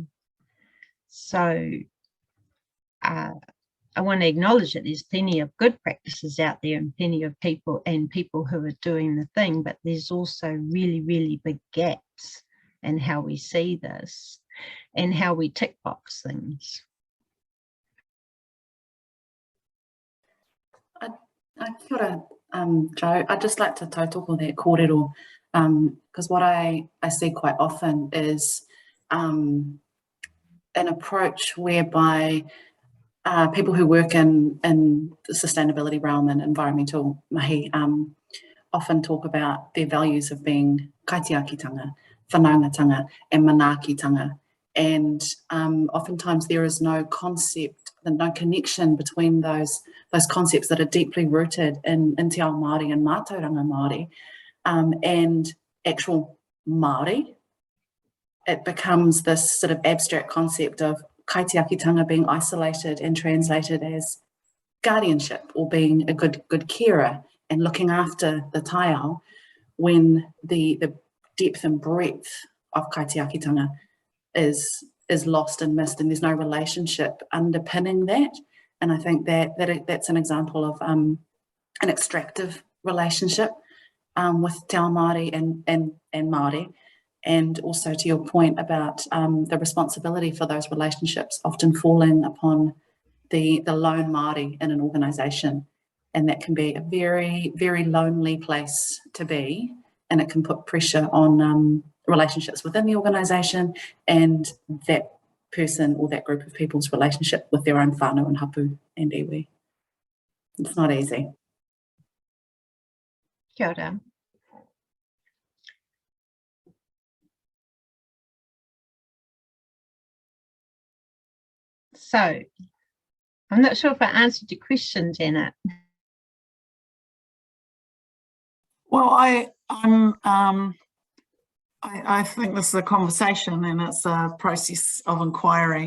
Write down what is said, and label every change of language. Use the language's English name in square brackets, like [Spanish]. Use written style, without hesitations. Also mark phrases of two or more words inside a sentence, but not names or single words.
[English] So I want to acknowledge that there's plenty of good practices out there and plenty of people who are doing the thing, but there's also really, really big gaps in how we see this and how we tick box things. [Māori] Kia ora, Joe. [English] I'd just like to tautoko that kōrero, because what I see quite often is an approach whereby people who work in the sustainability realm and environmental mahi often talk about their values of being [Māori] kaitiakitanga, whanaungatanga [English] and manaakitanga. And oftentimes there is no concept and no connection between those concepts that are deeply rooted in [Māori] te ao Māori [English] and [Māori] mātauranga Māori [English] and actual Māori. It becomes this sort of abstract concept of kaitiakitanga being isolated and translated as guardianship or being a good carer and looking after the taiao, when the depth and breadth of kaitiakitanga is lost and missed, and there's no relationship underpinning that. And I think that's an example of an extractive relationship with [Māori] te ao Māori [English] and Māori. And also to your point about the responsibility for those relationships often falling upon the lone Māori in an organisation. And that can be a very, very lonely place to be. And it can put pressure on relationships within the organisation and that person or that group of people's relationship with their own whānau and hapu and iwi. It's not easy. [Māori] Kia ora. [English] So, I'm not sure if I answered your question, Janet. Well, I think this is a conversation and it's a process of inquiry.